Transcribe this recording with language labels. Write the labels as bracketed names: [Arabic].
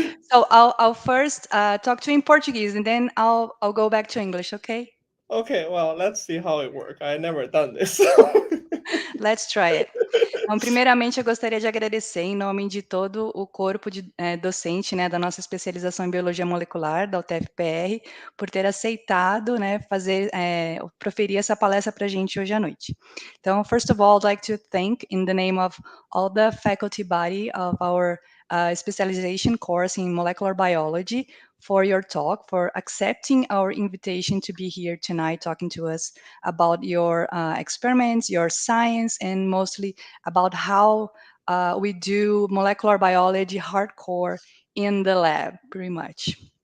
[English] So I'll first talk to you in Portuguese, and then I'll go back to English, okay? Okay, well, let's see how it works. I never done this. Let's try it. [Portuguese] Então, primeiramente, eu gostaria de agradecer em nome de todo o corpo docente, né, da nossa especialização em Biologia Molecular, da UTF-PR, por ter aceitado, né, proferir essa palestra para a gente hoje à noite. [English] Então, first of all, I'd like to thank, in the name of all the faculty body of our specialization course in molecular biology, for your talk, for accepting our invitation to be here tonight talking to us about your experiments, your science, and mostly about how we do molecular biology hardcore in the lab, pretty much.